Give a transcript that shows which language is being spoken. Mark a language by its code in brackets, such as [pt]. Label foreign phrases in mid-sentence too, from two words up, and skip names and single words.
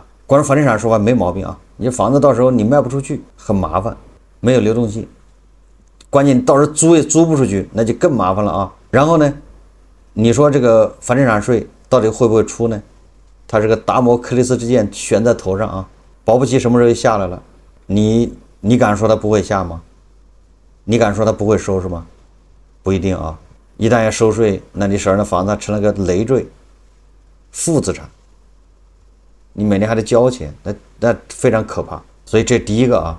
[zh] 關於房地產說法沒毛病啊，你房子到時候你賣不出去很麻煩，沒有流動性，關鍵到时候租也租不出去，那就更麻煩了啊。然後呢，你說這個房地產稅到底會不會出呢？它是個達摩克里斯之劍懸在頭上啊，保不齊什麼時候就下來了。你敢說它不會下嗎？你敢說它不會收是嗎？不一定啊。一旦要收稅，那你手上的房子成了個累赘、負資產，你每年還得交錢，那非常可怕。所以這第一個啊。